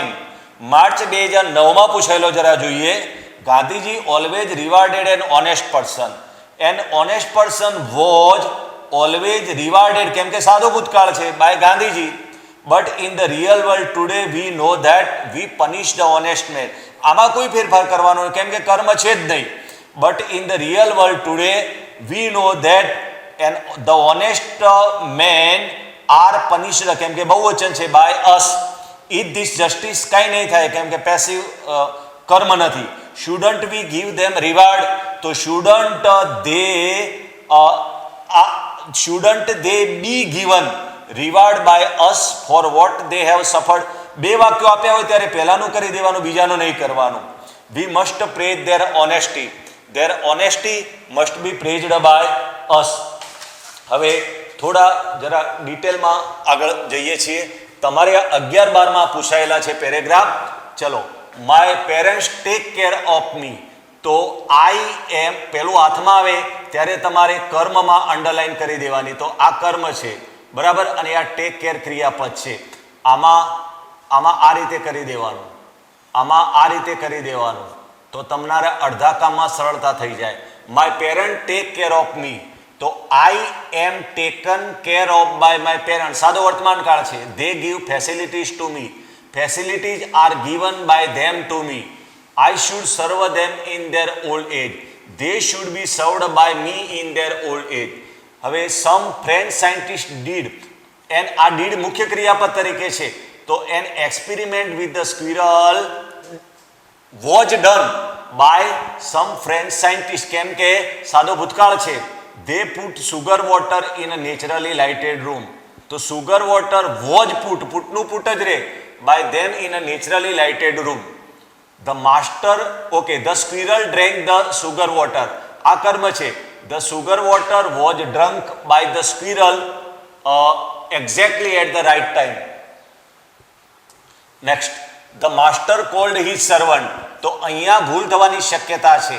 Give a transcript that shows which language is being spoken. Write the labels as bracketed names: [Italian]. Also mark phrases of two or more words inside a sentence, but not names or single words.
[Gujarati] માર્ચ 2009માં પૂછાયેલો જરા જોઈએ. [English] ગાંધીજી always rewarded an honest person. An honest person was always rewarded, [Gujarati] કેમ કે સાદો ભૂતકાળ છે, by ગાંધીજી. [English] But in the real world today we know that we punish the honest man. [Gujarati] આમાં કોઈ ફેરફાર કરવાનો કેમ કે કર્મ છે જ નહીં. [English] But in the real world today we know that and the honest men are punished, [Gujarati] કેમ કે બહુવચન છે, [English] by us. Is this justice? [Gujarati] કાંઈ નહીં થાય કેમ કે પેસિવ કર્મ નથી. [English] Shouldn't we give them reward? તો shouldn't they be given reward by us for what they have suffered? [Gujarati] બે વાક્યો આપ્યા હોય ત્યારે પહેલાનું કરી દેવાનું, બીજાનું નહીં કરવાનું. [English] We must praise their honesty. Their honesty must be praised by us. [Gujarati] હવે થોડા જરા ડિટેલમાં આગળ જઈએ છીએ. તમારે 11-12માં પૂછાયેલા છે [English] પેરેગ્રાફ. ચલો, my parents take care of me. [Gujarati] તો [English] I am [Gujarati] પેલું હાથમાં આવે ત્યારે તમારે કર્મમાં અંડરલાઈન કરી દેવાની. તો આ કર્મ છે, બરાબર, અને આ [English] take care [Gujarati] ક્રિયાપદ છે. આમાં આ રીતે કરી દેવાનું, આમાં આ રીતે કરી દેવાનું, તો તમારે અડધા કામમાં સરળતા થઈ જાય. [English] my parent take care of me. તો I am taken care of by my parent, [Gujarati] સાદો વર્તમાન કાળ છે. [English] They give facilities to me. Facilities are given by them to me. I should serve them in their old age. They should be served by me in their old age. [Gujarati] હવે [English] some French scientist did, and [Gujarati] આ did મુખ્ય ક્રિયાપદ તરીકે છે. [English] તો an experiment with the squirrel was done by some French scientist. [Gujarati] કેમ કે સાદો ભૂતકાળ છે. [English] They put sugar water in a naturally lighted room. તો sugar water was put, [Gujarati] putનું put જ રે, [English] by them in a naturally lighted room. the master, okay, the squirrel drank the sugar water, [Gujarati] આ કર્મ છે. [English] the sugar water was drunk by the squirrel exactly at the right time. next, the master called his servant, [Gujarati] તો અહીંયા ભૂલ થવાની શક્યતા છે.